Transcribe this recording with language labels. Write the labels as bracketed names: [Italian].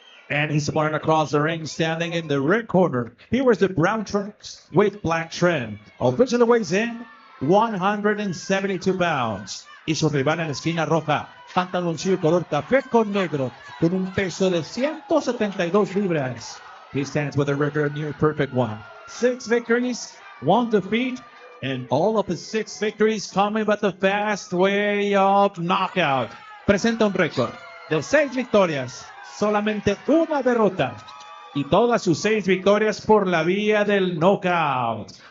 [English] And he's opponent across the ring, standing in the red corner. Here is the brown trunks with black trim. Officially weighs in 172 pounds. [Spanish] Y su rival en la esquina roja, pantaloncillo color café con negro, con un peso de 172 libras. [English] He stands with a record near perfect one. 6 victories, 1 defeat, and all of his 6 victories coming by the fast way of knockout. [Spanish] Presenta un récord de 6 victorias, solamente 1 derrota, y todas sus 6 victorias por la vía del knockout.